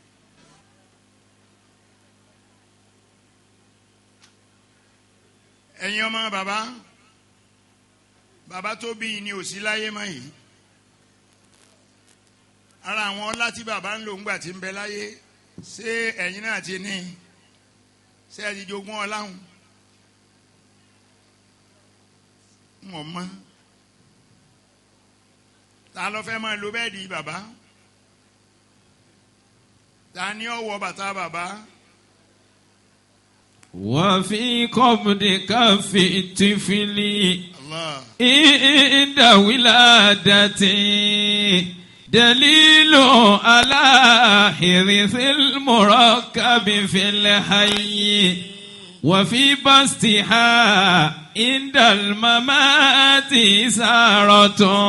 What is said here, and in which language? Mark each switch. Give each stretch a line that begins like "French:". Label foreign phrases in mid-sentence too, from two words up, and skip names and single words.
Yoruba: ẹ̀yin ọmọ bàbá tó bí ni ò sí láyé mọ́ yìí ara àwọn ọlá tí bàbá ń lò ńgbà tí ń bẹ láyé ṣé ẹ̀yin náà ti ní ṣé ẹ ti jogún ọláhùn wọ́n mọ́ ta ló fẹ́ máa lo bẹ́ẹ̀dì bàbá ta ni ó wọ bàtà bàbá.
Arabic: وفي قبض كف الطفل عند ولادته دليل على حرص المركب في الحي وفي بسطها عند الممات سارة